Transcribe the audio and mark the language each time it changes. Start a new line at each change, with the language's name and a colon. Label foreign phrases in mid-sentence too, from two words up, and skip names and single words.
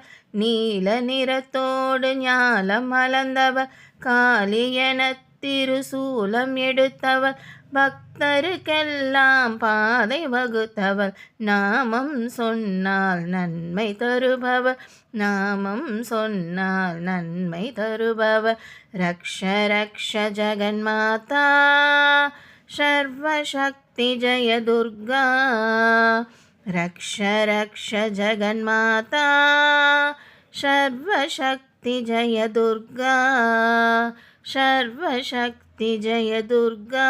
Tamil: நீல நிறத்தோடு ஞானம் மலர்ந்தவர் காளியன திருசூலம் எடுத்தவர். பக்தருக்கெல்லாம் பாதை வகுத்தவர். நாமம் சொன்னால் நன்மை தருபவர். நாமம் சொன்னால் நன்மை தருபவர்.
Sanskrit: रक्ष रक्ष जगन्माता सर्वशक्ति जय दुर्गा. रक्ष रक्ष जगन्माता सर्वशक्ति जय दुर्गा. सर्वशक्ति जय दुर्गा.